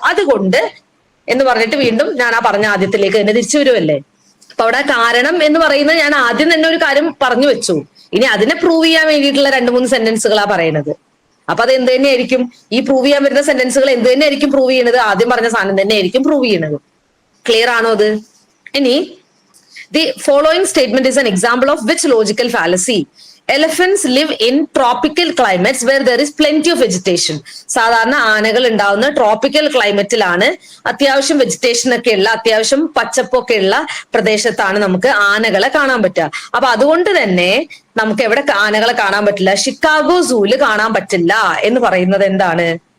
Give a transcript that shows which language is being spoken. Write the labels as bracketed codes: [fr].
[ml] അതുകൊണ്ട് എന്ന് പറഞ്ഞിട്ട് വീണ്ടും ഞാൻ ആ പറഞ്ഞ ആദ്യത്തിലേക്ക് തന്നെ തിരിച്ചു വരുമല്ലേ. അപ്പൊ അവിടെ കാരണം എന്ന് പറയുന്നത് ഞാൻ ആദ്യം തന്നെ ഒരു കാര്യം പറഞ്ഞു വെച്ചു. ഇനി അതിനെ പ്രൂവ് ചെയ്യാൻ വേണ്ടിയിട്ടുള്ള 2-3 സെന്റൻസുകളാ പറയുന്നത്. അപ്പൊ അത് എന്ത് തന്നെയായിരിക്കും? ഈ പ്രൂവ് ചെയ്യാൻ വരുന്ന സെന്റൻസുകൾ എന്ത് തന്നെയായിരിക്കും പ്രൂവ് ചെയ്യുന്നത്? ആദ്യം പറഞ്ഞ സാധനം തന്നെ ആയിരിക്കും പ്രൂവ് ചെയ്യുന്നത്. ക്ലിയർ ആണോ അത്? [en] ഇനി the following statement is an example of which logical fallacy? Elephants live in tropical climates where there is plenty of vegetation. [ml] സാധാരണ ആനകൾ ഉണ്ടാവുന്ന ട്രോപ്പിക്കൽ ക്ലൈമറ്റിലാണ്, അത്യാവശ്യം വെജിറ്റേഷൻ ഒക്കെ ഉള്ള, അത്യാവശ്യം പച്ചപ്പൊക്കെ ഉള്ള പ്രദേശത്താണ് നമുക്ക് ആനകളെ കാണാൻ പറ്റുക. അപ്പൊ അതുകൊണ്ട് തന്നെ നമുക്ക് എവിടെ ആനകളെ കാണാൻ പറ്റില്ല? ഷിക്കാഗോ സൂല് കാണാൻ പറ്റില്ല എന്ന് പറയുന്നത് എന്താണ്?